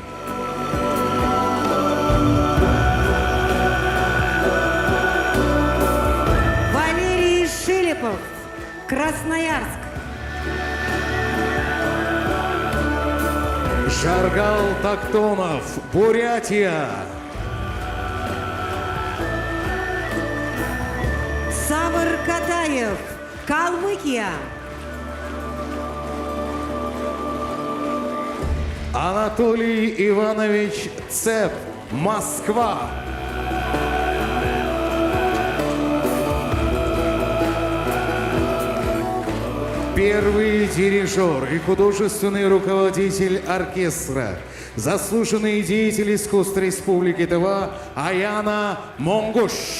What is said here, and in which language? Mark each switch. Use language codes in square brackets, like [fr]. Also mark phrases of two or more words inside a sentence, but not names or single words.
[ru] Валерий Шелепов, Красноярск. Жаргал Тактонов, Бурятия. Савр Катаев, Калмыкия. Анатолий Иванович Цеп, Москва. Первый дирижер и художественный руководитель оркестра, заслуженный деятель искусства Республики Тыва Аяна Монгуш.